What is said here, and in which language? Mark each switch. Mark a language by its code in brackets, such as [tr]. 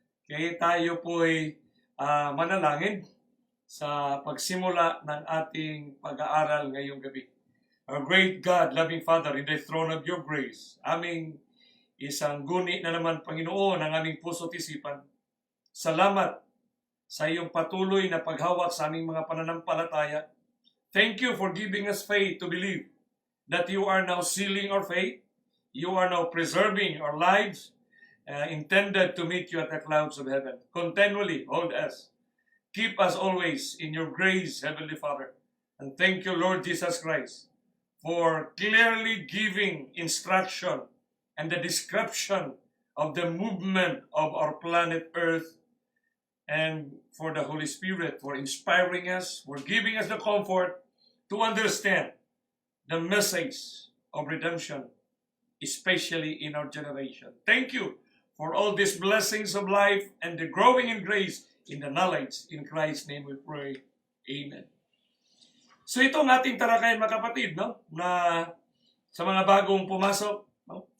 [tl] Kaya tayo po'y manalangin sa pagsimula ng ating pag-aaral ngayong gabi. [en] Our great God, loving Father, in the throne of your grace, [tl] aming isang guni na naman, Panginoon, ang aming puso't isipan. Salamat sa iyong patuloy na paghawak sa aming mga pananampalataya. [en] Thank you for giving us faith to believe that you are now sealing our faith. You are now preserving our lives, intended to meet you at the clouds of heaven. Continually hold us. Keep us always in your grace, Heavenly Father. And thank you, Lord Jesus Christ, for clearly giving instruction and the description of the movement of our planet Earth, and for the Holy Spirit for inspiring us, for giving us the comfort to understand the message of redemption, especially in our generation. Thank you for all these blessings of life and the growing in grace in the knowledge. In Christ's name we pray. Amen. [tl] So itong ating talakayan, mga kapatid, no? Na sa mga bagong pumasok, no?